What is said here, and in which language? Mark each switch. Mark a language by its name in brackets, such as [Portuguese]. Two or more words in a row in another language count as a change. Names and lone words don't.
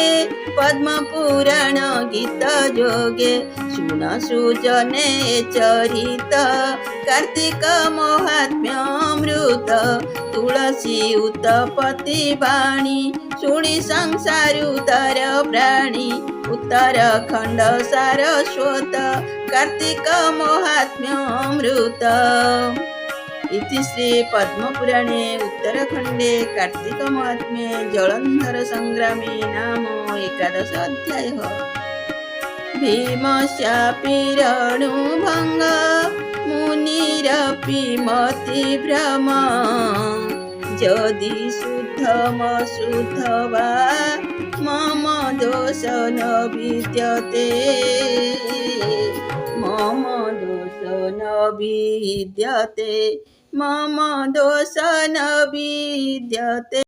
[Odia] ପଦ୍ମ ପୁରାଣ ଗୀତ ଯୋଗେ ଶୁଣ ସୁଜନେ ଚରିତ କାର୍ତ୍ତିକ ମହାତ୍ମ୍ୟ ଅମୃତ ତୁଳସୀ ଉତ୍ତପତି ବାଣୀ ଶୁଣି ସଂସାରୁ ତର ପ୍ରାଣୀ ଉତ୍ତରାଖଣ୍ଡ ସାରସ୍ୱତ କାର୍ତ୍ତିକ ମହାତ୍ମ୍ୟ ଅମୃତ [Sanskrit] इति श्री पद्मपुराणे उत्तराखण्डे कार्तिक महात्म्ये जलन्धर संग्रामे नाम 11 अध्यायः भीमस्यापि रणुभङ्ग मुनिरपि मतिभ्रम यदि शुद्धमशुद्ध वा मम दोष न विद्यते मम दोष न विद्यते मम दोष न विद्यते।